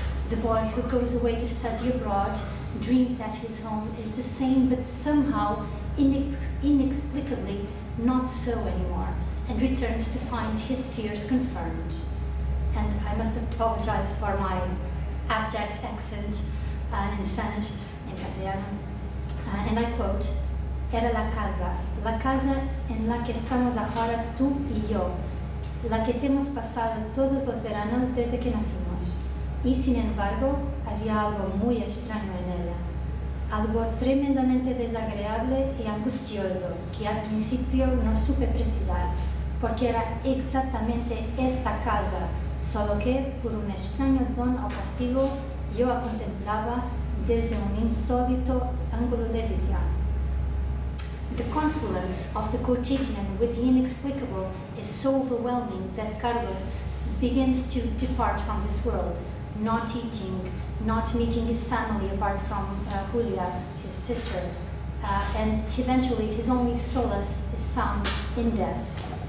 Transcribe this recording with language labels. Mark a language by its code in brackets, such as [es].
[en] The boy who goes away to study abroad dreams that his home is the same, but somehow, inexplicably, not so anymore, and returns to find his fears confirmed. And I must apologize for my abject accent in Spanish, in castellano. And I quote, [es] "Era la casa en la que estamos ahora tú y yo, la que hemos pasado todos los veranos desde que nacimos. Y sin embargo, había algo muy extraño en ella, algo tremendamente desagradable y angustioso que al principio no supe precisar, porque era exactamente esta casa, solo que por un extraño don o castigo yo la contemplaba desde un insólito ángulo de visión." [en] The confluence of the quotidian with the inexplicable is so overwhelming that Carlos begins to depart from this world, not eating, not meeting his family apart from Julia, his sister, and eventually his only solace is found in death.